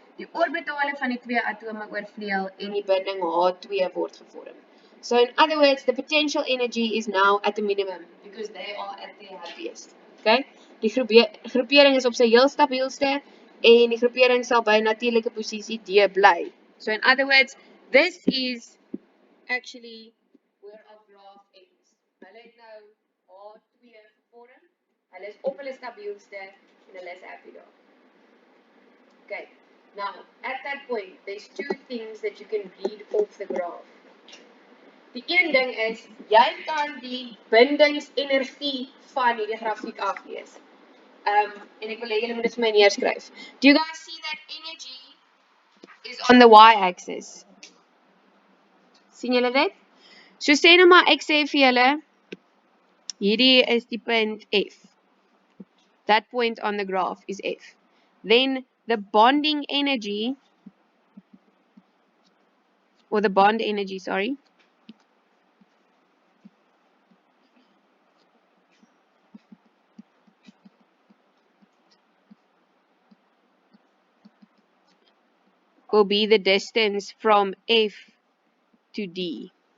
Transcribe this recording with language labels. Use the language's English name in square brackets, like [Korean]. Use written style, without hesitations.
[Afrikaans] Die orbitale van die twee atome oorvleuel en die binding H2 word gevorm. [English] So in other words, the potential energy is now at a minimum because they are at their happiest. Okay? [Afrikaans] Die groepering is op sy heel stabielste en die groepering sal by natuurlike posisie D bly. [English] So in other words, this is actually where our graph ends. [Afrikaans] Hulle het nou H2 gevorm. Hulle is op hulle stabielste en hulle is happy daar. Okay. [English] Now, at that point, there's two things that you can read off the graph. [Afrikaans] Die een ding is, jy kan die bindingsenergie van hierdie grafiek aflees. En ek wil hê julle moet dit vir my neerskryf. [English] Do you guys see that energy is on the y-axis? [Afrikaans] Sien julle dit? So sê nou maar ek sê vir julle, hierdie is die punt F. [English] That point on the graph is F. Then the bonding energy, or the bond energy, sorry, will be the distance from F to D.